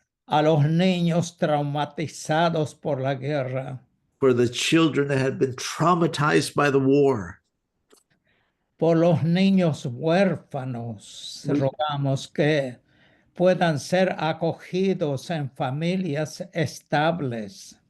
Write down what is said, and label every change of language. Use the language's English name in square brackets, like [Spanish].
[Spanish] A los niños traumatizados por la guerra, [English] for the children that have been traumatized by the war. [Spanish] por los niños huérfanos, [English] We- [Spanish] rogamos que puedan ser acogidos en familias estables.